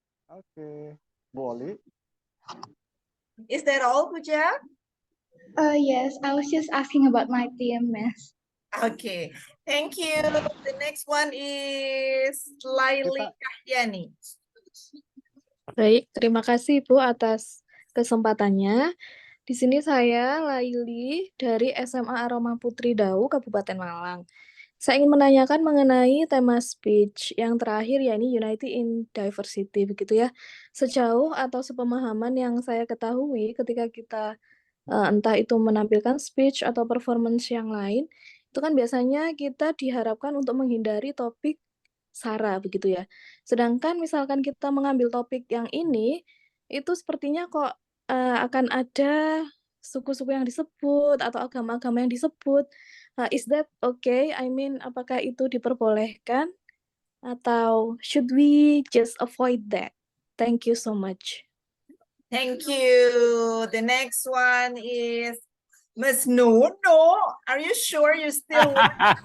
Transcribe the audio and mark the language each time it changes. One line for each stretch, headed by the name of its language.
Indonesian: Oke, boleh.
English: Is that all, Puja? Yes, I was just asking about my team, Miss. Okay, thank you. The next one is Laili Kahyani.
Indonesian: Baik, terima kasih Bu atas kesempatannya. Di sini saya Laili dari SMA Aroma Putri Dau, Kabupaten Malang. Saya ingin menanyakan mengenai tema speech yang terakhir, yakni Unity in Diversity, begitu ya. Sejauh atau sepemahaman yang saya ketahui ketika kita entah itu menampilkan speech atau performance yang lain, itu kan biasanya kita diharapkan untuk menghindari topik SARA, begitu ya. Sedangkan misalkan kita mengambil topik yang ini, itu sepertinya kok akan ada suku-suku yang disebut atau agama-agama yang disebut.
English: Is that okay? I mean,
Indonesian: apakah itu diperbolehkan?
English: Atau should we just avoid that? Thank you so much. Thank you. The next one is Miss Nuno. Are you sure you still want?